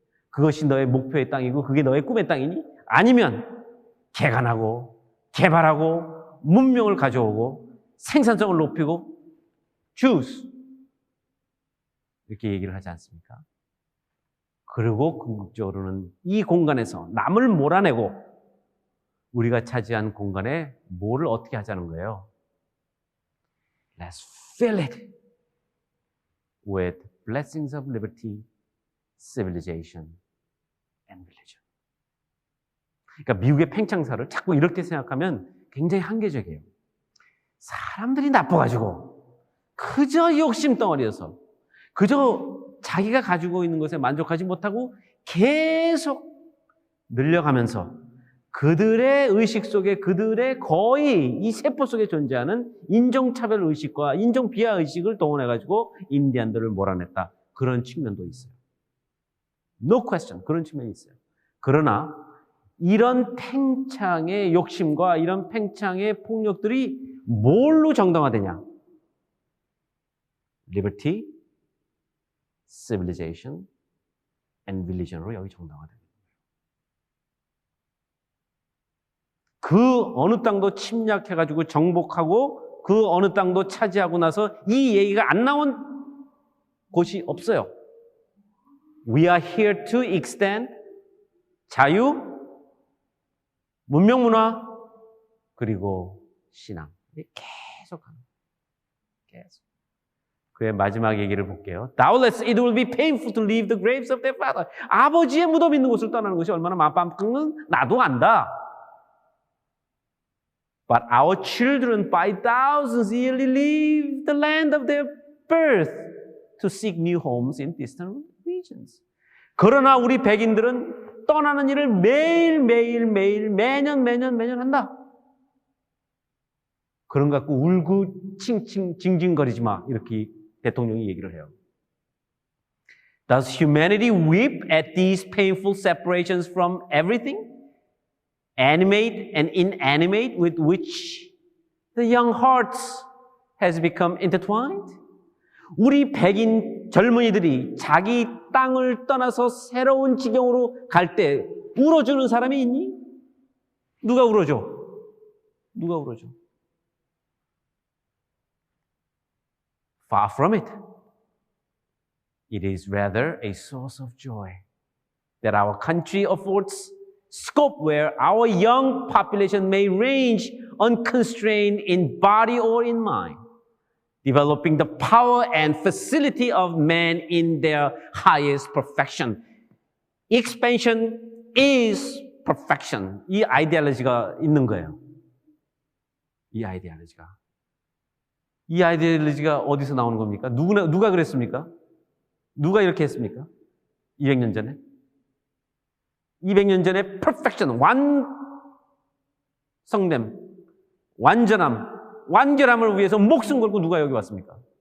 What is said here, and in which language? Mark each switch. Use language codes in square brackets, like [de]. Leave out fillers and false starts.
[ko] 그것이 너의 목표의 땅이고, 그게 너의 꿈의 땅이니? 아니면, 개간하고, 개발하고, 문명을 가져오고, 생산성을 높이고, choose. 이렇게 얘기를 하지 않습니까? 그리고 궁극적으로는 이 공간에서 남을 몰아내고 우리가 차지한 공간에 뭐를 어떻게 하자는 거예요? [en] Let's fill it with blessings of liberty, civilization, and religion. [ko] 그러니까 미국의 팽창사를 자꾸 이렇게 생각하면 굉장히 한계적이에요. 사람들이 나빠가지고 그저 욕심 덩어리여서 그저 자기가 가지고 있는 것에 만족하지 못하고 계속 늘려가면서 그들의 의식 속에 그들의 거의 이 세포 속에 존재하는 인종차별 의식과 인종비하 의식을 동원해가지고 인디안들을 몰아냈다. 그런 측면도 있어요. [en] No question. [ko] 그런 측면이 있어요. 그러나 이런 팽창의 욕심과 이런 팽창의 폭력들이 뭘로 정당화되냐? [en] Liberty, civilization, and religion [ko] 으로 여기 정당화됩니다. 그 어느 땅도 침략해가지고 정복하고 그 어느 땅도 차지하고 나서 이 얘기가 안 나온 곳이 없어요. [en] We are here to extend [ko] 자유, 문명문화, 그리고 신앙. 계속하는 거예요. 계속. 그의 마지막 얘기를 볼게요. [en] Doubtless it will be painful to leave the graves of their father. [ko] 아버지의 무덤 있는 곳을 떠나는 것이 얼마나 마음판은 나도 안다. [en] But our children by thousands yearly leave the land of their birth to seek new homes in distant regions. [ko] 그러나 우리 백인들은 떠나는 일을 매일 매년 한다. 그런 거 갖고 울고 징징거리지 마. 이렇게 대통령이 얘기를 해요. [en] Does humanity weep at these painful separations from everything? Animate and inanimate with which the young hearts has become intertwined? [ko] 우리 백인 젊은이들이 자기 땅을 떠나서 새로운 지경으로 갈 때 울어주는 사람이 있니? 누가 울어줘? [en] Far from it. It is rather a source of joy that our country affords scope where our young population may range unconstrained in body or in mind, developing the power and facility of man in their highest perfection. Expansion is perfection. [ko] 이 아이디올로지가 있는 거예요. 이 아이디올로지가 어디서 나오는 겁니까? 누가 그랬습니까? 누가 이렇게 했습니까? 200년 전에? 200년 전에 perfection, 완성됨, 완전함을 위해서 목숨 걸고 누가 여기 왔습니까?